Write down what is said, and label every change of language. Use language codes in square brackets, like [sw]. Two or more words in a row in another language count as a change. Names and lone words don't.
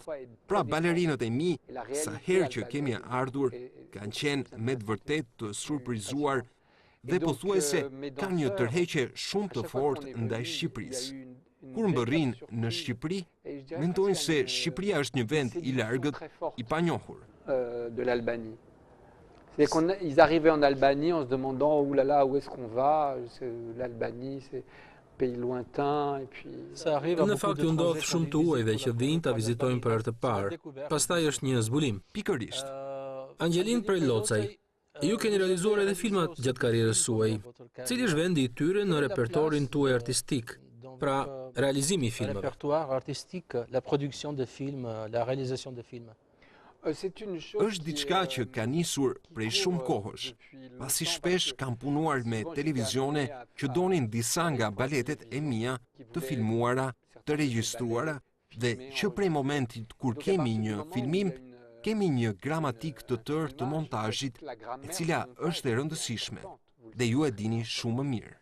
[sq] Pra balerinët e mi, sa herë që kemi ardhur, kanë qenë me të vërtet të surprizuar dhe pothuajse kanë një tërheqje shumë të fortë ndaj Shqipërisë. Kur mbërrin në Shqipëri, mendojnë se Shqipëria është një vend i largët, i panjohur. [fr] De l'Albanie. C'est qu'ils arrivaient en Albanie en se demandant oh là là, où est-ce qu'on va? L'Albanie, c'est pays lointain et puis [sq] Në fakt u ndodh shumë të huajve që vinë ta vizitojnë për herë të parë. Pastaj është një zbulim. Pikërisht. Angelin prej Locaj. Ju keni realizuar edhe filmat gjatë karrierës suaj. Cili është vendi i tyre në repertorin tuaj artistik? Pra, realizimi i filmave. [fr] Répertoire artistique, la production de films, la réalisation de films. [sq] Është diçka që ka nisur prej shumë kohësh, pasi shpesh kam punuar me televizione që donin disa nga baletet e mia të filmuara, të regjistruara, dhe që prej momentit kur kemi një filmim, kemi një gramatik të tërë të montazhit, e cila është e rëndësishme, dhe ju e dini shumë më mirë.